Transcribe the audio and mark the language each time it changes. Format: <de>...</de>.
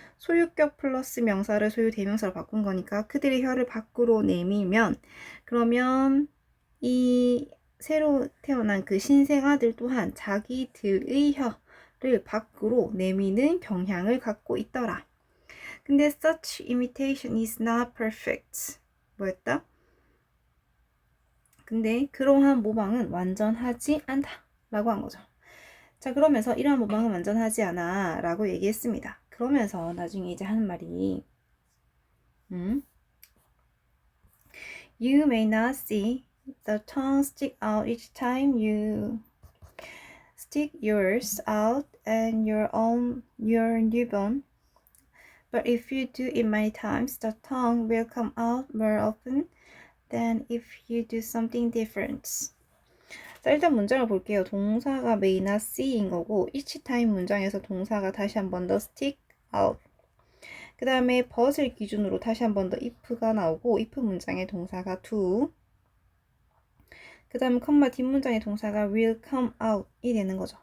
<ko>소유격 플러스 명사를 소유 대명사로 바꾼 거니까 그들의 혀를 밖으로 내밀면 그러면 이 새로 태어난 그 신생아들 또한 자기들의 혀를 밖으로 내미는 경향을 갖고 있더라. 근데</ko> <en>such imitation is not perfect.</en> <ko>뭐였다? 근데 그러한 모방은 완전하지 않다 라고 한 거죠. 자, 그러면서 이러한 모방은 완전하지 않아 라고 얘기했습니다. 그러면서 나중에 이제 하는 말이</ko> <en>You may not see the tongue stick out each time you stick yours out and your newborn. But if you do it many times, the tongue will come out more often than if you do something different.</en> <ko>자, 일단 문장을 볼게요. 동사가</ko> <en>may not see</en> <ko>인 거고 each time 문장에서 동사가 다시 한 번 더</ko> <en>stick out.</en> <ko>그 다음에 but을 기준으로 다시 한 번 더 if가 나오고 if 문장의 동사가 to. 그 다음에 컴마 뒷문장의 동사가</ko> <en>will come out</en> <ko>이 되는 거죠.</ko>